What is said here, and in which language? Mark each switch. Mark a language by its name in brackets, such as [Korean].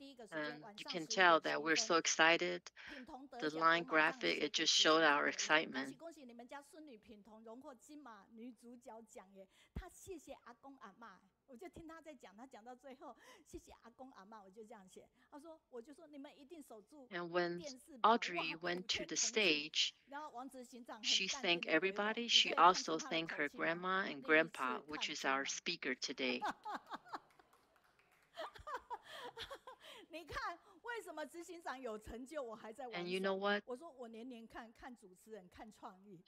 [English] And you can tell that we're so excited. The line graphic, it just showed our excitement. [Chinese] 恭喜你们家孙女品彤荣获金马女主角奖耶！她谢谢阿公阿嬷，我就听她在讲，她讲到最后，谢谢阿公阿嬷，我就这样写。她说，我就说你们一定守住。 [English] And when Audrey went to the stage, she thanked everybody. She also thanked her grandma and grandpa, which is our speaker today. [Chinese] 你看，为什么执行长有成就，我还在玩？ [English] And you know what? [Chinese] 我说我年年看主持人，看创意。